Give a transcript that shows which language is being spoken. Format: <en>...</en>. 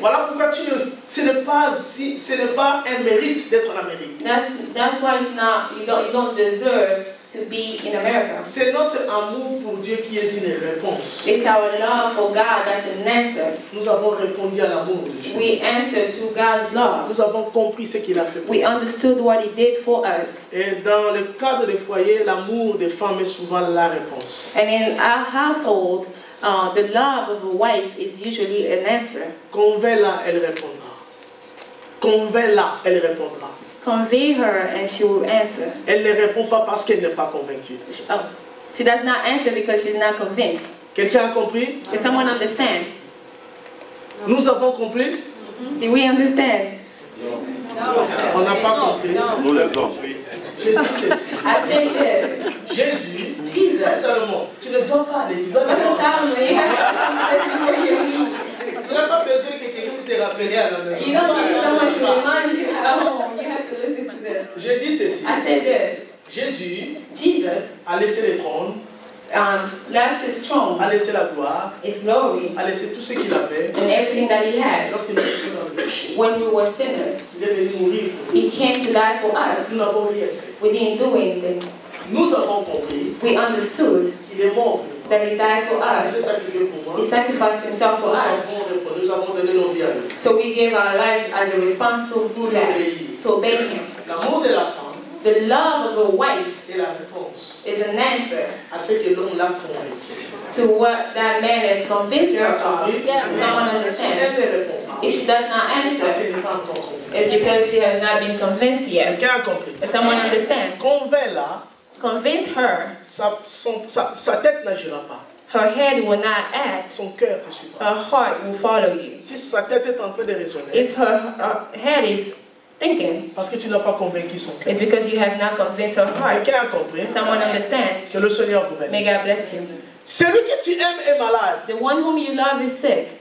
<fr>Voilà pourquoi ce n'est pas un mérite d'être en Amérique.</fr> <en>That's why it's not. You don't deserve to be in America.</en> <fr>C'est notre amour pour Dieu qui est une réponse.</fr> <en>It's our love for God that's an answer.</en> <fr>Nous avons répondu à l'amour de Dieu.</fr> <en>We answered to God's love.</en> <fr>Nous avons compris ce qu'il a fait pour</fr> <en>We</en> <fr>nous.</fr> <en>understood what He did for us.</en> <fr>Et dans le cadre des foyers, l'amour des femmes est souvent la réponse.</fr> <en>And in our household, the love of a wife is usually an answer.</en> <fr>Convainc-la, elle répondra. Convainc-la, elle répondra.</fr> <en>Convey her and she will answer.</en> <fr>Elle ne répond pas parce qu'elle n'est pas convaincue.</fr> <en>She does not answer because she's not convinced.</en> <fr>Quelqu'un a compris?</fr> <en>Does someone understand?</en> <fr>Nous avons compris?</fr> <en>Do we understand?</en> <fr>On n'a pas compris. Nous les hommes. Jésus, c'est ça.</fr> <en>I say this.</en> <fr>Jésus,</fr> <en>Jesus.</en> <fr>Salomon, tu ne dois pas aller, tu dois</fr> <en>Brother</en> <fr>d'abord.</fr> <en>Solomon, you have to before you leave.</en> <fr>Tu n'as pas besoin que quelqu'un puisse te rappeler à la maison.</fr> <en>You don't need someone to remind you at home. You have to listen to this.</en> <fr>Je dis ceci.</fr> <en>I said this.</en> <fr>Jésus</fr> <en>Jesus</en> <fr>a laissé le trône,</fr> <en>left His throne,</en> <fr>a laissé la gloire,</fr> <en>His glory,</en> <fr>a laissé tout ce qu'il avait.</fr> <en>and everything that He had.</en> <fr>Lorsqu'il nous était dans le péché,</fr> <en>When we were sinners,</en> <fr>il est venu mourir pour nous.</fr> <en>He came to die for us.</en> <fr>Nous n'avons rien fait.</fr> <en>We didn't do anything.</en> <fr>Nous avons compris</fr> <en>We understood</en> <fr>qu'il est mort pour nous.</fr> <en>that He died for</en> <fr>Il s'est</fr> <en>us.</en> <fr>sacrifié pour moi.</fr> <en>He sacrificed Himself for us.</en> <fr>Nous avons donné nos vies à lui.</fr> <en>So we gave our life as a response to that, to obey Him.</en> <fr>L'amour de la femme</fr> <en>The love of a wife</en> <fr>est la réponse</fr> <en>is an answer</en> <fr>à ce que l'homme l'a convaincu.</fr> <en>to what that man has convinced her of. Someone</en> <fr>Si</fr> <en>understand?</en> <fr>elle ne répond pas,</fr> <en>If she does not</en> <fr>parce</fr> <en>answer,</en> <fr>qu'elle n'est pas encore convaincue.</fr> <en>it's because she has not been convinced yet.</en> <fr>Quelqu'un a compris?</fr> <en>Does someone understand?</en> <fr>Convainc-la,</fr> <en>Convince her,</en> <fr>sa tête n'agira pas.</fr> <en>her head will not act,</en> <fr>Son cœur te suivra.</fr> <en>her heart will follow you.</en> <fr>Si sa tête est en train de raisonner,</fr> <en>If her head is thinking,</en> <fr>parce que tu n'as pas convaincu son cœur.</fr> <en>it's because you have not convinced her heart.</en> <fr>Quelqu'un a compris?</fr> <en>Does someone understand?</en> <fr>Que le Seigneur vous</fr> <en>May</en> <fr>bénisse.</fr> <en>God bless you.</en> <fr>Celui que tu aimes est malade.</fr> <en>The one whom you love is sick.</en>